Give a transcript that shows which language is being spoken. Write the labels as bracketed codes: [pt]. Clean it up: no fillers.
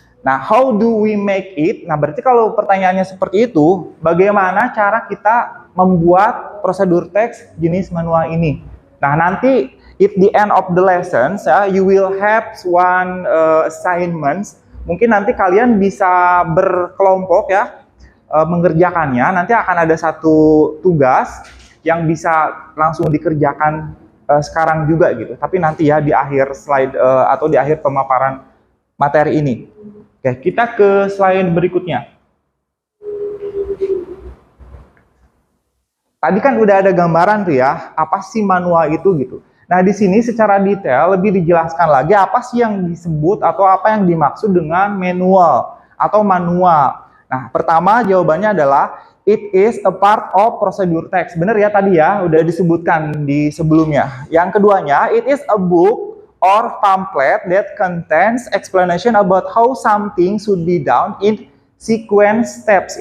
[id] Nah, [en] how do we make it? [id] Nah, berarti kalau pertanyaannya seperti itu, bagaimana cara kita membuat prosedur teks jenis manual ini? Nah, nanti [en] at the end of the lessons, you will have one assignments. [id] Mungkin nanti kalian bisa berkelompok ya, mengerjakannya. Nanti akan ada satu tugas yang bisa langsung dikerjakan sekarang juga gitu, tapi nanti ya di akhir slide atau di akhir pemaparan materi ini. Oke, kita ke slide berikutnya. Tadi kan udah ada gambaran tuh ya, apa sih manual itu gitu. Nah, di sini secara detail lebih dijelaskan lagi apa sih yang disebut atau apa yang dimaksud dengan manual atau manual. Nah, pertama jawabannya adalah [en] it is a part of procedure text. [id] Bener ya tadi ya, udah disebutkan di sebelumnya. Yang keduanya, [en] it is a book or pamphlet that contains explanation about how something should be done in sequence steps.